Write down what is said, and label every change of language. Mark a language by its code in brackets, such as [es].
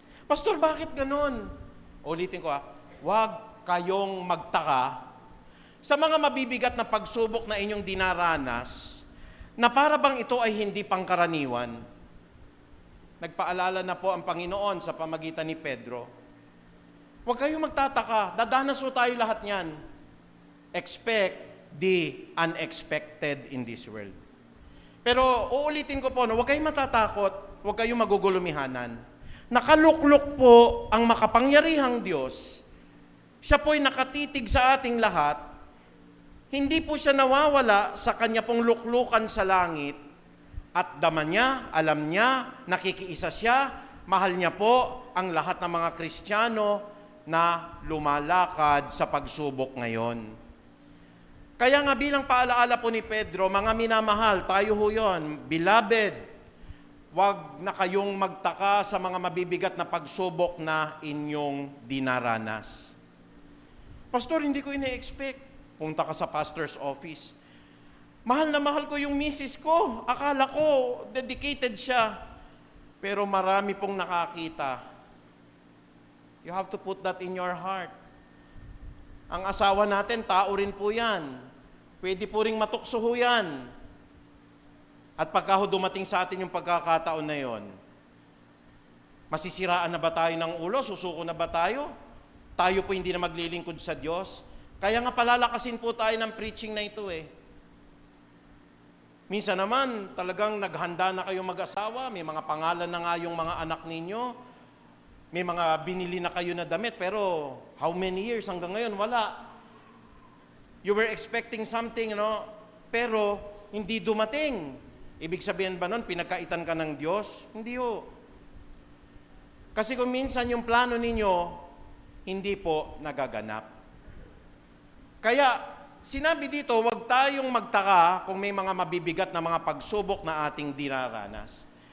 [tl] Pastor, bakit ganun? Ulitin ko huwag kayong magtaka sa mga mabibigat na pagsubok na inyong dinaranas, na para bang ito ay hindi pangkaraniwan. Nagpaalala na po ang Panginoon sa pamagitan ni Pedro. Huwag kayong magtataka, dadanas po tayo lahat niyan. [en] Expect the unexpected in this world. [tl] Pero uulitin ko po, huwag kayong matatakot, huwag kayong magugulumihanan. Nakaluklok po ang makapangyarihang Diyos. Siya po'y nakatitig sa ating lahat. Hindi po siya nawawala sa kanya pong luklukan sa langit. At dama niya, alam niya, nakikiisa siya, mahal niya po ang lahat ng mga Kristiyano na lumalakad sa pagsubok ngayon. Kaya nga bilang paalaala po ni Pedro, mga minamahal, tayo ho yun, beloved, Huwag na kayong magtaka sa mga mabibigat na pagsubok na inyong dinaranas. Pastor, hindi ko ine-expect. Punta ka sa pastor's office. Mahal na mahal ko yung misis ko. Akala ko, dedicated siya. Pero marami pong nakakita. [en] You have to put that in your heart. [tl] Ang asawa natin, tao rin po yan. Pwede po ring matukso ho yan. At pagka ho dumating sa atin yung pagkakataon na yon, masisiraan na ba tayo ng ulo? Susuko na ba tayo? Tayo po hindi na maglilingkod sa Diyos? Kaya nga palalakasin po tayo ng preaching na ito eh. Minsan naman, talagang naghanda na kayong mag-asawa, may mga pangalan na nga yung mga anak ninyo, may mga binili na kayo na damit, pero [en] how many years [tl] hanggang ngayon? Wala. [en] You were expecting something, [tl] pero hindi dumating. Ibig sabihin ba nun, pinagkaitan ka ng Diyos? Hindi ho. Kasi kung minsan yung plano ninyo, hindi po nagaganap. Kaya, sinabi dito, huwag tayong magtaka kung may mga mabibigat na mga pagsubok na ating dinaranas.